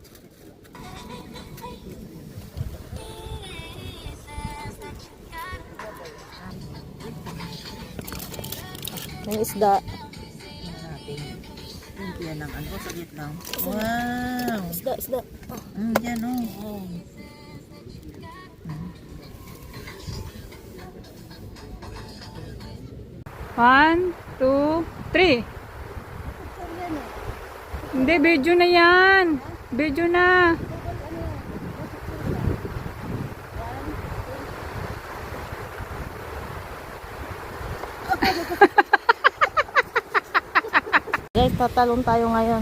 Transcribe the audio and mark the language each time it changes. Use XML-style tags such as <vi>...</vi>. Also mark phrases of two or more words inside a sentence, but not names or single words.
<tl>May isda. Yan ang ano, saglit lang. Wow! Isda, isda. Yan oh.</tl> <en>One, two, three.</en> <tl>Hindi, video na yan. Video na. Guys, tatalon tayo ngayon.</tl>